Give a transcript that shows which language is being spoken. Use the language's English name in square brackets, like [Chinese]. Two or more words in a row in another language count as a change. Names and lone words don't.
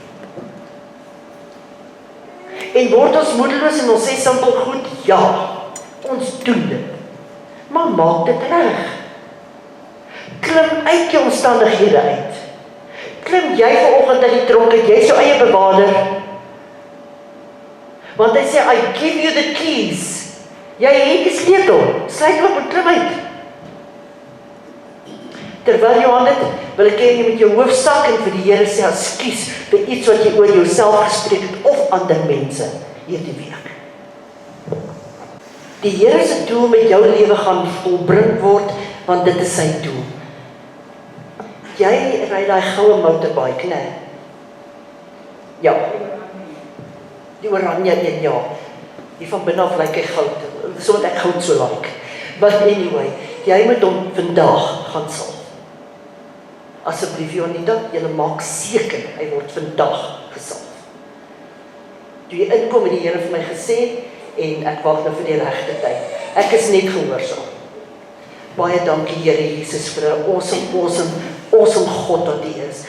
[Afrikaans] En word ons moedeloos en ons sê simpel goed, ja, ons doen dit. Maar maak dit reg. Klim uit jou omstandighede uit. Klim jy vanoggend uit die tronk uit, jy is jou eie bewaarder. Want hy sê, [English] I give you the keys. [Afrikaans] Jy het die sleutel, sluit op en klim uit. Terwyl jy aan dit, wil ek hê jy met jou hoof sak en vir die Here sê, ekskuus vir iets wat jy oor jouself gespreek het of ander mense hierdie week. Die Here se doel met jou lewe gaan volbring word, want dit is sy doel. Jy ry daai goue motorbike, né? Ja. Die oranje een, ja. Die van binne af lyk hy goud, so wat ek goud so like. [English] But anyway, [Afrikaans] jy moet hom vandag gaan salf. Asseblief Jonita, jy maak seker, hy word vandag gesalf. Toe jy inkom, het die Here vir my gesê, en ek wag nou vir die regte tyd. Ek is net gehoorsaam. Baie dankie Here Jesus vir 'n awesome God wat U is.